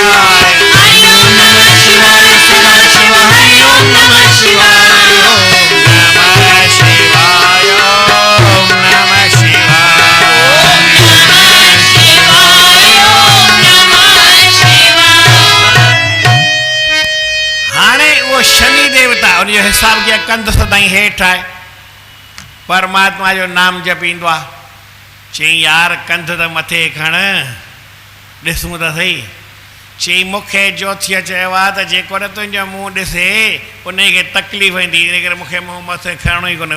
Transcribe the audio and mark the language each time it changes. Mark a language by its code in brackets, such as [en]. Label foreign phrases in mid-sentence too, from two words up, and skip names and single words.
[sa] हरि ओम नमः शिवाय, सदाशिव हरि ओम नमः शिवाय, ओम नमः शिवाय, ओम नमः शिवाय। ओम नमः शिवाय, ओम नमः शिवाय। [sd] हाणे उहो शनि देवता उनजो हिसाब कीअं कंधु सदाईं हेठि आहे, परमात्मा जो नाम जपींदो आहे। चई यार कंधु त मथे खण, ॾिसूं त सही। चई मूंखे ज्योतिषीअ चयो आहे त जेको न तुंहिंजो मुंहुं ॾिसे उनखे तकलीफ़ ईंदी, इन करे मूंखे मुंहुं मथे खणणो ई कोन्हे।